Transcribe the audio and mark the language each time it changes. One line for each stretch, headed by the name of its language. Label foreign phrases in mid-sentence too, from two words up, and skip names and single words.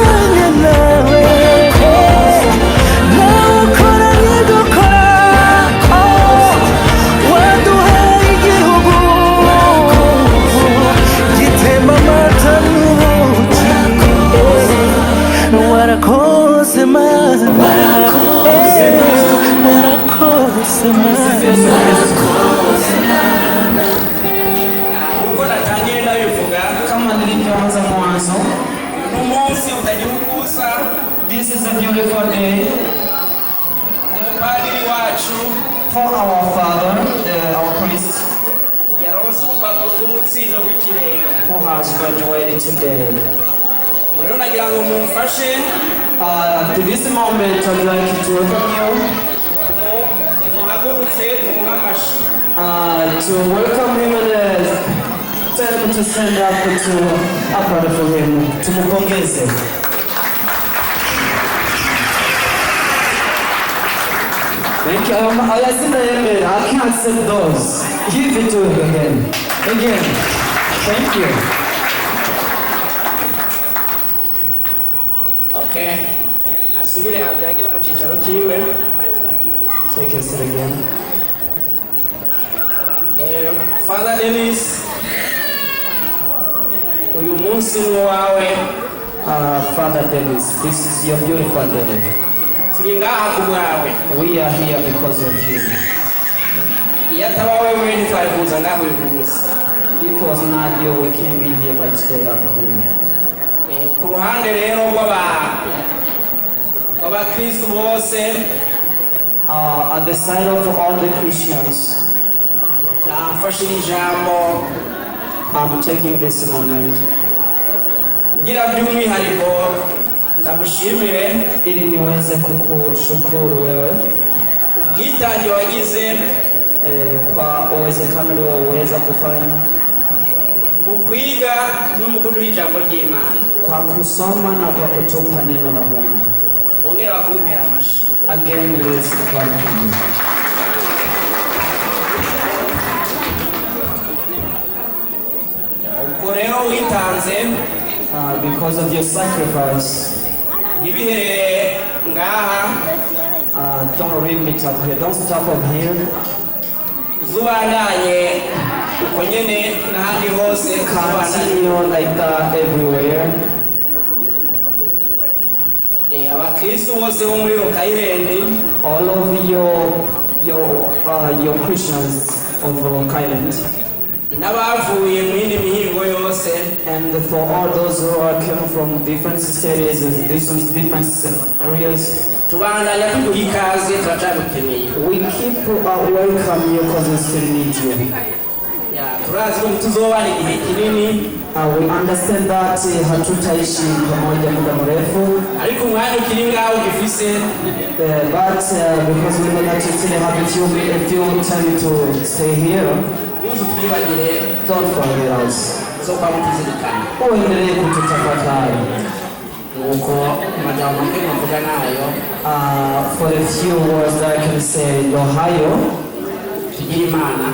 Rundi: ukora n'ibyo ukora waduhaye igihugu gitemba amata n'ubuki warakoze Mana warakoze Mana uko natangiye ndabivuga
Swahili: kama nilivyoanza mwanzo.
Rundi: umunsi utagira ukusa
English: This is a beautiful day
Rundi: umupadiri wacu
English: for our father, our priest,
Rundi: yaronse urupapuro rw'umutsindo w'ikirenga
English: who has graduated today.
Rundi: rero nagira ngo mumfashe
English: To this moment, I'd like to welcome you
Rundi: tumuhagurutse tumuhe amashi
English: to welcome him and tell him to stand up to applaud for him.
Rundi: Tumupongeze.
English: Thank you. I can't accept those. Give it to him again. Again. Thank you.
Rundi: okay asubire habyagire mu cyicaro cyiwe
English: Take your seat again.
Rundi: Father Dennis uyu munsi ni uwawe
English: Father Dennis, this is your beautiful day.
Rundi: turi ngaha ku bwawe
English: We are here because of you.
Rundi: iyo ataba wewe ntitwari kuza ngaho uyu munsi
English: If it was not you, we can't be here but stay up here.
Rundi: ku ruhande rero rw'abakristu bose
English: At the side of all the Christians,
Rundi: namfashe ijambo
English: I'm taking this moment
Rundi: gira by'umwihariko ndamushimire
Swahili: ili niweze kukushukuru wewe
Rundi: ubwitange wagize
Swahili: kwa uwezekano ulioweza kufanya
Rundi: mu kwiga no mu kuduha ijambo ry'Imana
Swahili: kwa kusoma na kwa kutupa neno la Mungu.
Rundi: bongera bakumpera amashi
English: Again, let's clap for you.
Rundi: ubwo rero witanze
English: Because of your sacrifice,
Rundi: ntibiherere ngaha
English: don't leave me up here. Don't stop up here.
Rundi: zubandanye uko nyene n'ahandi hose zubandanye
English: Continue like that everywhere.
Rundi: abakristo bose bo muri Rock-Island,
English: all of your Christians of Rock Island,
Rundi: n'abavuye mu yindi mihingo yose,
English: and for all those who are coming from different cities and different areas,
Rundi: tubandanya tuguha ikaze turacagukeneye.
English: we keep welcome you because we still need you.
Rundi: Turazi ko tuzobana igihe kinini,
English: We understand that
Swahili: hatutaishi pamoja muda mrefu,
Rundi: ariko umwanya ukiri ngaho ugifise,
English: but because we know that you still have a few time to stay here, don't forget us.
Swahili: zo kwa mtuzirikana. Uendelee kututafakari.
Rundi: Nuko majambo mengi navuga nayo,
English: For a few words that I can say,
Rundi: ndo hayo. tugira Imana.